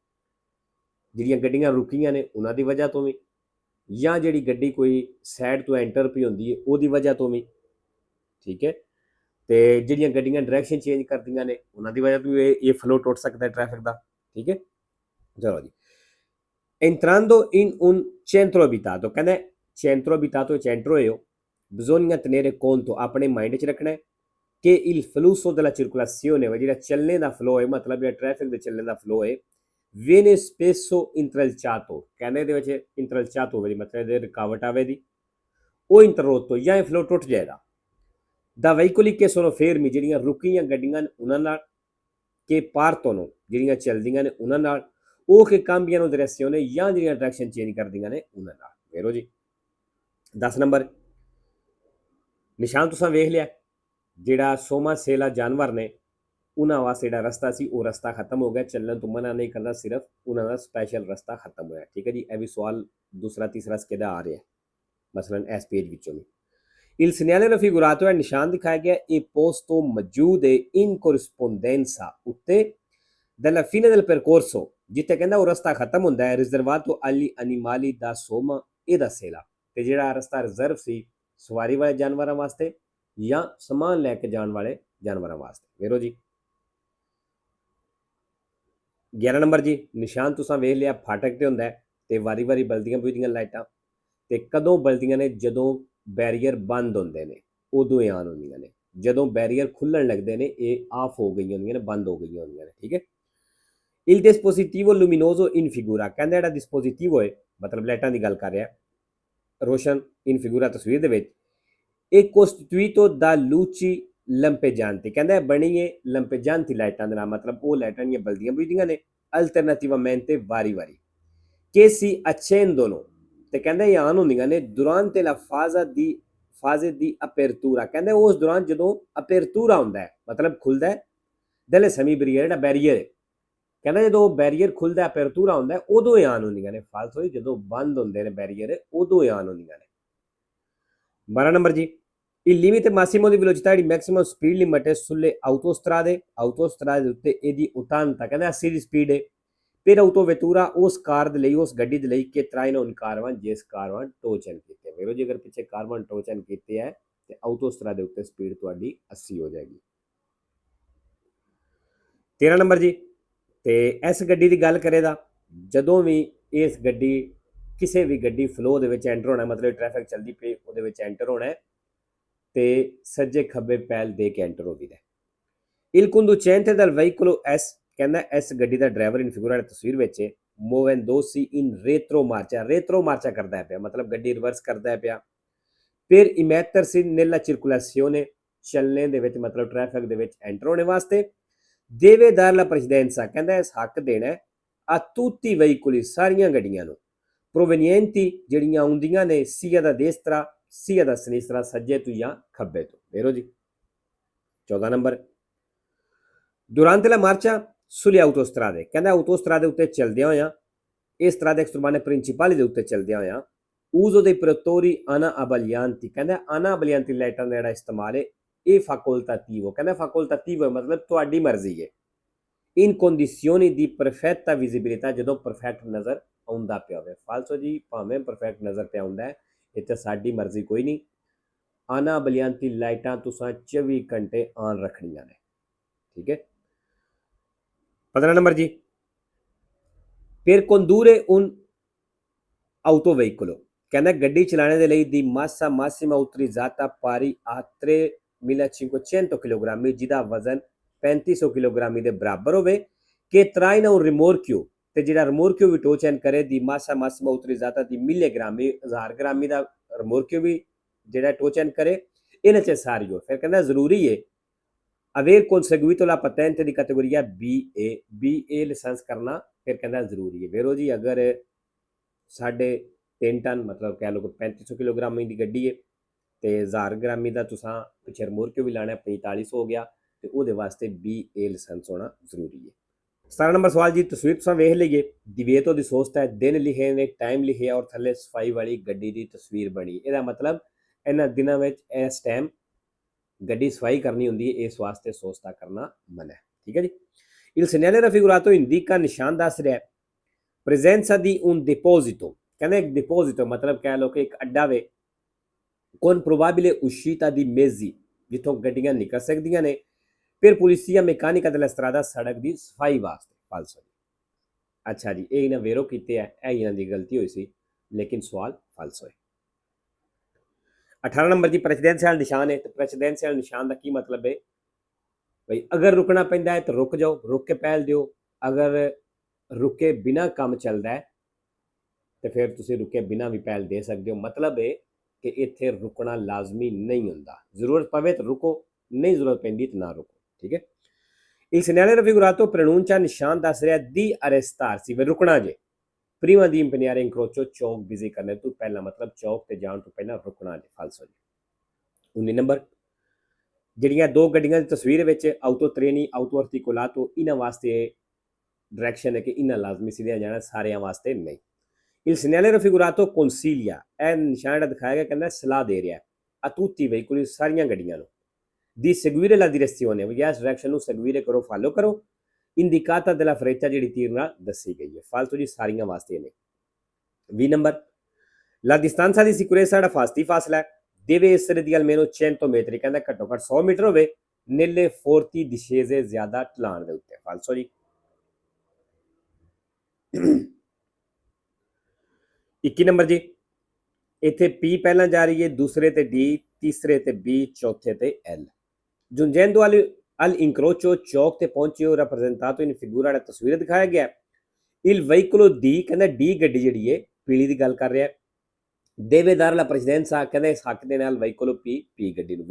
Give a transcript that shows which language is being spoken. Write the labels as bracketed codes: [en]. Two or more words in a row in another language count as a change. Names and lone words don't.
[pa] ਜਿਹੜੀਆਂ ਗੱਡੀਆਂ ਰੁਕੀਆਂ ਨੇ ਉਹਨਾਂ ਦੀ ਵਜ੍ਹਾ ਤੋਂ ਵੀ, ਜਾਂ ਜਿਹੜੀ ਗੱਡੀ ਕੋਈ ਸਾਈਡ ਤੋਂ ਐਂਟਰ ਪਈ ਹੁੰਦੀ ਹੈ ਉਹਦੀ ਵਜ੍ਹਾ ਤੋਂ ਵੀ, ਠੀਕ ਹੈ। ਤੇ ਜਿਹੜੀਆਂ ਗੱਡੀਆਂ ਡਾਇਰੈਕਸ਼ਨ ਚੇਂਜ ਕਰਦੀਆਂ ਨੇ ਉਹਨਾਂ ਦੀ ਵਜ੍ਹਾ ਤੋਂ ਵੀ ਇਹ ਫਲੋ ਟੁੱਟ ਸਕਦਾ ਹੈ ਟ੍ਰੈਫਿਕ ਦਾ, ਠੀਕ ਹੈ। ਚਲੋ ਜੀ, [it] entrando in un centro abitato, ਕਹਿੰਦਾ centro abitato [pa] ਚ ਐਂਟਰ ਹੋਏ ਹੋ, [it] bisogna tenere conto, [pa] ਆਪਣੇ ਮਾਈਂਡ 'ਚ ਰੱਖਣਾ ਹੈ [it] ਕਿ il flusso della circolazione, [pa] ਜਿਹੜਾ ਚੱਲਣੇ ਦਾ ਫਲੋ ਹੈ, ਮਤਲਬ ਜਿਹੜਾ ਟ੍ਰੈਫਿਕ ਦੇ ਚੱਲਣੇ ਦਾ ਫਲੋ ਹੈ, [it] viene spesso intralciato, [pa] ਕਹਿੰਦੇ ਇਹਦੇ ਵਿੱਚ intralciato ਹੋਵੇ ਮਤਲਬ ਇਹਦੇ ਰੁਕਾਵਟ ਆਵੇ ਦੀ, ਉਹ interrotto, ਜਾਂ ਇਹ ਫਲੋ ਟੁੱਟ ਜਾਏਗਾ [it] da veicoli che sono fermi, [pa] ਜਿਹੜੀਆਂ ਰੁਕੀਆਂ ਗੱਡੀਆਂ ਨੇ ਉਹਨਾਂ ਨਾਲ, [it] che partono, [pa] ਜਿਹੜੀਆਂ ਚੱਲਦੀਆਂ ਨੇ ਉਹਨਾਂ ਨਾਲ, ਉਹ [it] che cambiano direzione, [pa] ਜਾਂ ਜਿਹੜੀਆਂ ਡਾਇਰੈਕਸ਼ਨ ਚੇਂਜ ਕਰਦੀਆਂ ਨੇ ਉਹਨਾਂ ਨਾਲ। ਵੇਖੋ ਜੀ 10 ਨੰਬਰ ਨਿਸ਼ਾਨ ਤੁਸੀਂ ਵੇਖ ਲਿਆ, ਜਿਹੜਾ ਸੋਮਾ ਸੇਲਾ ਜਾਨਵਰ ਨੇ ਉਹਨਾਂ ਵਾਸਤੇ ਜਿਹੜਾ ਰਸਤਾ ਸੀ ਉਹ ਰਸਤਾ ਖਤਮ ਹੋ ਗਿਆ, ਚੱਲਣ ਤੋਂ ਮਨਾ ਨਹੀਂ ਕਰਦਾ, ਸਿਰਫ ਉਹਨਾਂ ਦਾ ਸਪੈਸ਼ਲ ਰਸਤਾ ਖਤਮ ਹੋਇਆ, ਠੀਕ ਹੈ ਜੀ। ਇਹ ਵੀ ਸਵਾਲ ਦੂਸਰਾ ਤੀਸਰਾ ਸਕੇਦਾ ਆ ਰਿਹਾ ਮਸਲਨ ਇਸ ਪੇਜ ਵਿੱਚੋਂ ਵੀ। [it] Il segnale raffigurato è [pa] ਨਿਸ਼ਾਨ ਦਿਖਾਇਆ ਗਿਆ ਇਹ [it] posto [pa] ਮੌਜੂਦ ਹੈ [it] in corrispondenza ਉੱਤੇ della fine del percorso, [pa] ਜਿੱਥੇ ਕਹਿੰਦਾ ਉਹ ਰਸਤਾ ਖਤਮ ਹੁੰਦਾ ਹੈ, [it] riservato agli animali da soma e da sela, [pa] ਤੇ ਜਿਹੜਾ ਰਸਤਾ ਰਿਜ਼ਰਵ ਸੀ ਸਵਾਰੀ ਵਾਲੇ ਜਾਨਵਰਾਂ ਵਾਸਤੇ ਜਾਂ ਸਮਾਨ ਲੈ ਕੇ ਜਾਣ ਵਾਲੇ ਜਾਨਵਰਾਂ ਵਾਸਤੇ। ਵੇਖੋ ਜੀ 11 ਨੰਬਰ ਜੀ, ਨਿਸ਼ਾਨ ਤੁਸੀਂ ਵੇਖ ਲਿਆ ਫਾਟਕ ਤੇ ਹੁੰਦਾ ਤੇ ਵਾਰੀ ਵਾਰੀ ਬਲਦੀਆਂ ਬੁਝਦੀਆਂ ਲਾਈਟਾਂ, ਤੇ ਕਦੋਂ ਬਲਦੀਆਂ ਨੇ? ਜਦੋਂ ਬੈਰੀਅਰ ਬੰਦ ਹੁੰਦੇ ਨੇ ਉਦੋਂ ਇਹ ਆਨ ਹੁੰਦੀਆਂ ਨੇ, ਜਦੋਂ ਬੈਰੀਅਰ ਖੁੱਲਣ ਲੱਗਦੇ ਨੇ ਇਹ ਆਫ ਹੋ ਗਈਆਂ ਹੁੰਦੀਆਂ ਨੇ, ਬੰਦ ਹੋ ਗਈਆਂ ਹੁੰਦੀਆਂ ਨੇ, ਠੀਕ ਹੈ। [it] Il dispositivo luminoso in figura, [pa] ਕਹਿੰਦਾ ਜਿਹੜਾ ਡਿਸਪੋਜ਼ਿਟਿਵ ਹੋਏ ਮਤਲਬ ਲਾਈਟਾਂ ਦੀ ਗੱਲ ਕਰ ਰਿਹਾ, ਰੋਸ਼ਨ [it] in figura [pa] ਤਸਵੀਰ ਦੇ ਵਿੱਚ, ਇਹ costituito [it] da luci lampeggianti, [pa] ਕਹਿੰਦਾ ਬਣੀ ਹੈ ਲੰਪੇਜਾਂਤੀ ਲਾਈਟਾਂ ਦੇ ਨਾਲ, ਮਤਲਬ ਉਹ ਲਾਈਟਾਂ ਦੀਆਂ ਬਲਦੀਆਂ ਬੁਝਦੀਆਂ ਨੇ alternativamente ਵਾਰੀ ਵਾਰੀ, [it] che si accendono, [pa] ਤੇ ਕਹਿੰਦਾ ਇਹ ਆਨ ਹੁੰਦੀਆਂ ਨੇ [it] durante la fase di apertura, [pa] ਕਹਿੰਦੇ ਉਸ ਦੌਰਾਨ ਜਦੋਂ ਅਪੇਰਤੂਰਾ ਹੁੰਦਾ ਹੈ ਮਤਲਬ ਖੁੱਲਦਾ ਹੈ [it] delle semibriere, [pa] ਜਿਹੜਾ ਬੈਰੀਅਰ ਹੈ, ਕਹਿੰਦਾ ਜਦੋਂ ਬੈਰੀਅਰ ਖੁੱਲਦਾ ਅਪੇਰਤੂਰਾ ਹੁੰਦਾ ਹੈ ਉਦੋਂ ਇਹ ਆਨ ਹੁੰਦੀਆਂ ਨੇ, ਫਾਲਤੂ ਜਦੋਂ ਬੰਦ ਹੁੰਦੇ ਨੇ ਬੈਰੀਅਰ ਉਦੋਂ ਇਹ ਆਨ ਹੁੰਦੀਆਂ ਨੇ। 12 ਨੰਬਰ ਜੀ, [it] il limite massimo di velocità, [pa] ਜਿਹੜੀ ਮੈਕਸਿਮਮ ਸਪੀਡ ਲਿਮਟ ਹੈ [it] sulle autostrade [pa] ਦੇ ਉੱਤੇ ਇਹਦੀ 80, ਕਹਿੰਦਾ 80 ਦੀ ਸਪੀਡ ਹੈ। ਫਿਰ autovettura, ਉਸ ਕਾਰ ਦੇ ਲਈ, ਉਸ ਗੱਡੀ ਦੇ ਲਈ ਕਿ [it] traino un caravan, [pa] ਜਿਸ ਕਾਰਵਾਨ ਟੋਚਨ ਕੀਤੇ। ਵੇਖੋ ਜੀ ਅਗਰ ਪਿੱਛੇ ਕਾਰਵਾਨ ਟੋਚਨ ਕੀਤੇ ਹੈ ਤੇ ਆਟੋਸਟਰਾ ਦੇ ਉੱਤੇ ਸਪੀਡ ਤੁਹਾਡੀ 80 ਹੋ ਜਾਏਗੀ। 13 ਨੰਬਰ ਜੀ, ਤੇ ਇਸ ਗੱਡੀ ਦੀ ਗੱਲ ਕਰੇ ਤਾਂ ਜਦੋਂ ਵੀ ਇਸ ਗੱਡੀ ਕਿਸੇ ਵੀ ਗੱਡੀ ਫਲੋ ਦੇ ਵਿੱਚ ਐਂਟਰ ਹੋਣਾ, ਮਤਲਬ ਟ੍ਰੈਫਿਕ ਚੱਲਦੀ ਪਈ ਉਹਦੇ ਵਿੱਚ ਐਂਟਰ ਹੋਣਾ ਤੇ ਸੱਜੇ ਖੱਬੇ ਪੈਲ ਦੇ ਕੇ ਐਂਟਰ ਹੋਵੀਦਾ। [it] il conducente del veicolo S, [pa] ਕਹਿੰਦਾ ਇਸ ਗੱਡੀ ਦਾ ਡਰਾਈਵਰ [it] in figura [pa] ਤਸਵੀਰ ਵਿੱਚ [it] muovendosi in retromarcia [pa] ਕਰਦਾ ਪਿਆ, ਮਤਲਬ ਗੱਡੀ ਰਿਵਰਸ ਕਰਦਾ ਪਿਆ। [it] ਫਿਰ immettersi nella circolazione, [pa] ਚੱਲਣੇ ਦੇ ਵਿੱਚ ਮਤਲਬ ਟ੍ਰੈਫਿਕ ਦੇ ਵਿੱਚ ਐਂਟਰ ਹੋਣੇ ਵਾਸਤੇ [it] deve dare la precedenza, [pa] ਕਹਿੰਦਾ ਇਸ ਹੱਕ ਦੇਣਾ [it] a tutti i veicoli, [pa] ਸਾਰੀਆਂ ਗੱਡੀਆਂ ਨੂੰ [it] provenienti, [pa] ਜਿਹੜੀਆਂ ਆਉਂਦੀਆਂ ਨੇ [it] sia da destra sia da sinistra, [pa] ਸੱਜੇ ਤੋਂ ਜਾਂ ਖੱਬੇ ਤੋਂ। ਵੇਖੋ ਜੀ 14 ਨੰਬਰ, [it] durante la marcia sulle autostrade, [pa] ਕਹਿੰਦਾ autostrade ਉੱਤੇ ਚੱਲਦਿਆਂ ਹੋਇਆਂ, ਇਸ ਤਰ੍ਹਾਂ ਦੇ [it] strade principali [pa] ਦੇ ਉੱਤੇ ਚੱਲਦਿਆਂ ਹੋਇਆਂ [it] uso dei protettori ana abbaglianti, [pa] ਕਹਿੰਦਾ [it] ana abbaglianti [pa] ਲਾਈਟਾਂ ਦਾ ਜਿਹੜਾ ਇਸਤੇਮਾਲ ਹੈ ਇਹ facoltativo, ਕਹਿੰਦਾ facoltativo ਮਤਲਬ ਤੁਹਾਡੀ ਮਰਜ਼ੀ ਹੈ। [it] in condizioni di perfetta visibilità, [pa] ਜਦੋਂ ਪਰਫੈਕਟ ਨਜ਼ਰ ਆਉਂਦਾ ਪਿਆ ਹੋਵੇ। ਫਾਲਸੋ ਜੀ ਭਾਵੇਂ ਪਰਫੈਕਟ ਨਜ਼ਰ ਪਿਆ ਆਉਂਦਾ ਹੈ, ਇੱਥੇ ਸਾਡੀ ਮਰਜ਼ੀ ਕੋਈ ਨਹੀਂ। [it] ana abbaglianti [pa] ਲਾਈਟਾਂ ਤੁਸੀਂ 24 ਘੰਟੇ ਆਨ ਰੱਖਣੀਆਂ ਨੇ, ਠੀਕ ਹੈ। 15 ਨੰਬਰ ਜੀ, [it] per condurre un autoveicolo, [pa] ਕਹਿੰਦਾ ਗੱਡੀ ਚਲਾਉਣੇ ਦੇ ਲਈ ਦੀ [it] massa massima utilizzata pari [pa] a 3500 ਕਿਲੋਗ੍ਰਾਮ, ਜਿਹਦਾ ਵਜ਼ਨ 3500 ਕਿਲੋਗ੍ਰਾਮ ਦੇ ਬਰਾਬਰ ਹੋਵੇ, ਕਿ [it] traina un rimorchio, [pa] ਤੇ ਜਿਹੜਾ ਰਿਮੋਰਕਿਓ ਵੀ ਟੋਚਨ ਕਰੇ ਦੀ [it] massa massima utilizzata [pa] ਦੀ 1000 ਗ੍ਰਾਮੀ, 1000 ਗ੍ਰਾਮੀ ਦਾ ਰਿਮੋਰਕਿਓ ਵੀ ਜਿਹੜਾ ਟੋਚਨ ਕਰੇ, ਇਹ necessario, ਫਿਰ ਕਹਿੰਦਾ ਜ਼ਰੂਰੀ ਹੈ [it] aver conseguito la patente di categoria BA [pa] ਲਾਇਸੈਂਸ ਕਰਨਾ, ਫਿਰ ਕਹਿੰਦਾ ਜ਼ਰੂਰੀ ਹੈ। ਵੇਰੋ ਜੀ ਅਗਰ 3.5 ਟਨ ਮਤਲਬ ਕਹਿ ਲਓ 3500 ਕਿਲੋਗ੍ਰਾਮ ਦੀ ਗੱਡੀ ਹੈ ਤੇ 1000 ਗ੍ਰਾਮੀ ਦਾ ਤੁਸੀਂ ਪਿੱਛੇ ਰਿਮੋਟ ਕਿਉਂ ਵੀ ਲਾਣਾ 4500 ਹੋ ਗਿਆ ਤੇ ਉਹਦੇ ਵਾਸਤੇ BA ਲਾਇਸੈਂਸ ਹੋਣਾ ਜ਼ਰੂਰੀ ਹੈ। 17 ਨੰਬਰ ਸਵਾਲ ਜੀ, ਤਸਵੀਰ ਤੁਸੀਂ ਵੇਖ ਲਈਏ, [it] divieto di sosta [pa] ਹੈ, ਦਿਨ ਲਿਖੇ ਨੇ, ਟਾਈਮ ਲਿਖਿਆ ਔਰ ਥੱਲੇ ਸਫਾਈ ਵਾਲੀ ਗੱਡੀ ਦੀ ਤਸਵੀਰ ਬਣੀ। ਇਹਦਾ ਮਤਲਬ ਇਹਨਾਂ ਦਿਨਾਂ ਵਿੱਚ ਇਸ ਟਾਈਮ ਗੱਡੀ ਸਫਾਈ ਕਰਨੀ ਹੁੰਦੀ ਹੈ, ਇਸ ਵਾਸਤੇ ਸੋਸਤਾ ਕਰਨਾ ਮਨਾ ਹੈ। ਠੀਕ ਹੈ ਜੀ। [it] Il segnale raffigurato indica [pa] ਨਿਸ਼ਾਨ ਦੱਸ ਰਿਹਾ [it] presenza di un deposito, [pa] ਕਹਿੰਦੇ ਇੱਕ deposito ਮਤਲਬ ਕਹਿ ਲਓ ਕਿ ਇੱਕ ਅੱਡਾ ਵੇ, [it] con probabile uscita di mezzi, [pa] ਜਿੱਥੋਂ ਗੱਡੀਆਂ ਨਿਕਲ ਸਕਦੀਆਂ ਨੇ, [it] per pulizia meccanica della strada, [pa] ਸੜਕ ਦੀ ਸਫਾਈ ਵਾਸਤੇ। ਫਾਲਸੋ। ਅੱਛਾ ਜੀ, ਇਹ ਇਹਨਾਂ ਵੇਰੋ ਕੀਤੇ ਹੈ, ਇਹ ਇਹਨਾਂ ਦੀ ਗਲਤੀ ਹੋਈ ਸੀ, ਲੇਕਿਨ ਸਵਾਲ ਫਾਲਸੋ ਹੈ। 18 ਨੰਬਰ ਜੀ, ਪ੍ਰੈਸੀਡੈਂਸ਼ੀਅਲ ਨਿਸ਼ਾਨ ਹੈ, ਤੇ ਪ੍ਰੈਸੀਡੈਂਸ਼ੀਅਲ ਨਿਸ਼ਾਨ ਦਾ ਕੀ ਮਤਲਬ ਹੈ ਬਈ ਅਗਰ ਰੁਕਣਾ ਪੈਂਦਾ ਹੈ ਤਾਂ ਰੁਕ ਜਾਓ, ਰੁਕ ਕੇ ਪਹਿਲ ਦਿਓ, ਅਗਰ ਰੁਕੇ ਬਿਨਾ ਕੰਮ ਚੱਲਦਾ ਹੈ ਤੇ ਫਿਰ ਤੁਸੀਂ ਰੁਕੇ ਬਿਨਾ ਵੀ ਪਹਿਲ ਦੇ ਸਕਦੇ ਹੋ। ਮਤਲਬ ਹੈ ਕਿ ਇੱਥੇ ਰੁਕਣਾ ਲਾਜ਼ਮੀ ਨਹੀਂ ਹੁੰਦਾ, ਜ਼ਰੂਰਤ ਪਵੇ ਤਾਂ ਰੁਕੋ, ਨਹੀਂ ਜ਼ਰੂਰਤ ਪੈਂਦੀ ਤਾਂ ਨਾ ਰੁਕੋ। ਠੀਕ ਹੈ। [it] Il segnale raffigurato pronuncia [pa] ਨਿਸ਼ਾਨ ਦੱਸ ਰਿਹਾ [it] di arrestarsi, [pa] ਵੇ ਰੁਕਣਾ ਜੇ, [it] prima di impegnare incrocio, [pa] ਚੌਕ ਬਿਜ਼ੀ ਕਰਨੇ ਤੋਂ ਪਹਿਲਾਂ, ਮਤਲਬ ਚੌਕ ਤੇ ਜਾਣ ਤੋਂ ਪਹਿਲਾਂ ਰੁਕਣਾ ਜੇ। ਫਾਲਸੋ ਜੀ। 19 ਨੰਬਰ, ਜਿਹੜੀਆਂ ਦੋ ਗੱਡੀਆਂ ਦੀ ਤਸਵੀਰ ਵਿੱਚ [it] autotreni autoarticolati, [pa] ਇਹਨਾਂ ਵਾਸਤੇ ਡਾਇਰੈਕਸ਼ਨ ਹੈ ਕਿ ਇਹਨਾਂ ਲਾਜ਼ਮੀ ਸਿੱਧਿਆਂ ਜਾਣਾ, ਸਾਰਿਆਂ ਵਾਸਤੇ ਨਹੀਂ। [it] Il segnale raffigurato consiglia, [pa] ਇਹ ਨਿਸ਼ਾਨ ਜਿਹੜਾ ਦਿਖਾਇਆ ਗਿਆ ਕਹਿੰਦਾ ਸਲਾਹ ਦੇ ਰਿਹਾ [it] a tutti i veicoli, [pa] ਸਾਰੀਆਂ ਗੱਡੀਆਂ ਨੂੰ, [it] di seguire la direzione, [pa] ਇਸ ਡਾਇਰੈਕਸ਼ਨ ਨੂੰ seguire ਕਰੋ, ਫਾਲੋ ਕਰੋ, [it] indicata della freccia, [pa] ਜਿਹੜੀ ਤੀਰ ਨਾਲ ਦੱਸੀ ਗਈ ਹੈ। ਫਾਲਤੂ ਜੀ ਸਾਰੀਆਂ ਵਾਸਤੇ ਨੇ। 20 ਨੰਬਰ, [it] la distanza di sicurezza, [pa] ਜਿਹੜਾ ਫਾਸਤੀ ਫਾਸਲਾ ਹੈ, [it] deve essere di almeno 100 metri, [pa] ਕਹਿੰਦਾ ਘੱਟੋ ਘੱਟ 100 ਮੀਟਰ ਹੋਵੇ, [it] nelle forti discese, [pa] ਜ਼ਿਆਦਾ ਢਲਾਣ ਦੇ ਉੱਤੇ। ਫਾਲਸੋ ਜੀ। 21 ਨੰਬਰ ਜੀ, ਇੱਥੇ P ਪਹਿਲਾਂ ਜਾ ਰਹੀ ਹੈ, ਦੂਸਰੇ ਤੇ D, ਤੀਸਰੇ ਤੇ B, ਚੌਥੇ ਤੇ L। [it] giungendo al incrocio, [pa] ਚੌਕ ਤੇ ਪਹੁੰਚੇ ਹੋ, [it] rappresentato in figura, [pa] ਜਿਹੜਾ ਤਸਵੀਰ ਦਿਖਾਇਆ ਗਿਆ, [it] il veicolo D, [pa] ਕਹਿੰਦਾ D ਗੱਡੀ ਜਿਹੜੀ ਹੈ ਪੀਲੀ ਦੀ ਗੱਲ ਕਰ ਰਿਹਾ, [it] deve dare la precedenza, [pa] ਕਹਿੰਦਾ ਇਸ ਹੱਕ ਦੇ ਨਾਲ [it] veicolo P [pa] ਗੱਡੀ ਨੂੰ।